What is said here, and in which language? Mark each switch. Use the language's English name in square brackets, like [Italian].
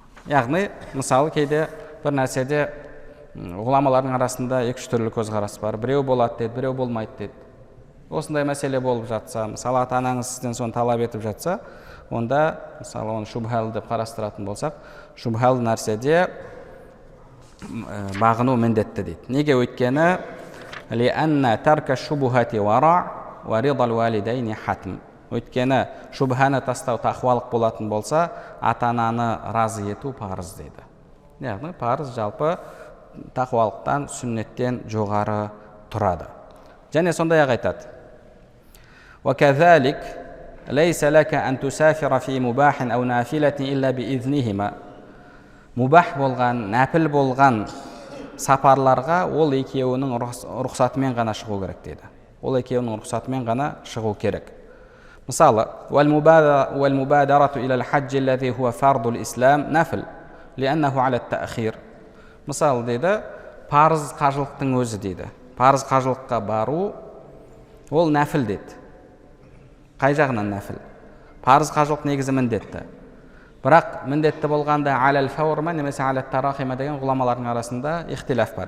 [Kazakh] Яғни, мысалы кейде бір нәрседе ғұламалардың арасында екі-үш түрлі көзқарас бар. Біреу болады дейді, біреу болмайды дейді. Осындай мәселе болып жатса, мысалы ата-анаңыз сізден соны талап етіп жатса, онда мысалы оны шубхал деп қарастыратын болсақ, шубхал нәрседе бағыну міндетті дейді. Неге? Өйткені [Arabic] لأن ترك الشبهة ورع ورضا الوالدين حتم. [Kazakh] Өйткені шубханы тастау тақуалық болатын болса, ата-ананы разы ету парыз дейді. Яғни парыз жалпы тақуалықтан, сүннеттен жоғары тұрады. Және сондай-ақ айтады: [Arabic] وكذلك ليس لك أن تسافر في مباح أو نافلة إلا بإذنهما. [Kazakh] Мубах болған, нәпіл болған сапарларға ол екеуінің рұқсатымен ғана шығу керек дейді. Ол екеуінің рұқсатымен ғана шығу керек. Мысалы, [Arabic] والمبادرة إلى الحج الذي هو فرض الإسلام نفل لأنه على التأخير. [Kazakh] Мысалы дейді, парыз қажылықтың өзі дейді. Парыз қажылыққа бару ол нәфіл дейді. Қай жағынан нәфіл? Парыз қажылық негізі міндетті. Бірақ міндетті болғанда алал фаур ма немесе алал тарахи ма деген ғұламалардың арасында ихтилаф бар.